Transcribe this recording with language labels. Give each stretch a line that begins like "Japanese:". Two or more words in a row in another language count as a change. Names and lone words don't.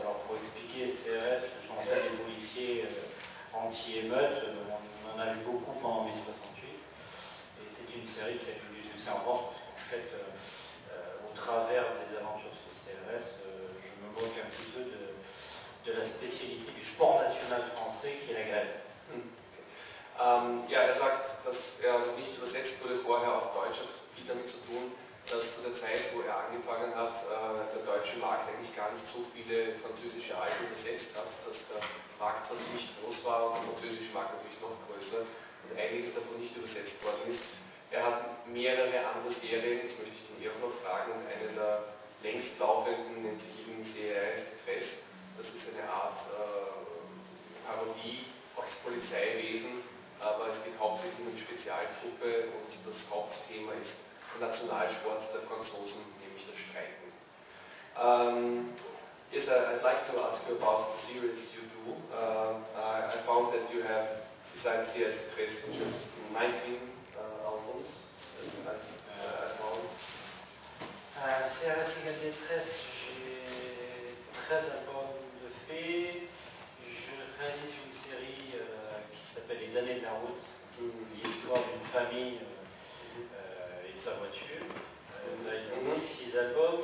French: Alors pour expliquer CRS, ce sont en fait des policiers anti-émeutes. On en a vu beaucoup pendant mai 68. Et c'est une série qui a eu du succès en France, parce qu'en fait, au travers des aventures de ces CRS, je me moque un petit peu de la spécialité du sport national français qui est la grève.
German: Ja, sagt, dass also nicht übersetzt wurde vorher auf Deutsch, hat viel damit zu tun, dass zu der Zeit, wo angefangen hat, der deutsche Markt eigentlich gar nicht so viele französische Alben besetzt hat, dass der Markt dann ziemlich groß war und der französische Markt natürlich noch größer und einiges davon nicht übersetzt worden ist. Er hat mehrere andere Serien, das möchte ich den auch noch fragen, und eine der längst laufenden nennt sich eben CRS Fest. Das ist eine Art Parodie auf das Polizeiwesen, aber es geht hauptsächlich um eine Spezialtruppe und das Hauptthema ist der Nationalsport der Franzosen, nämlich das Streiten.
English: Yes, I'd like to ask you about the series you do. I found that you have, besides CS Press, just 19 albums. I found.
French: CRS égale 13, j'ai 13 albums de fait. Je réalise une série qui s'appelle Les damnés de la route, l'histoire d'une famille et de sa voiture. Là, il y a 6 albums.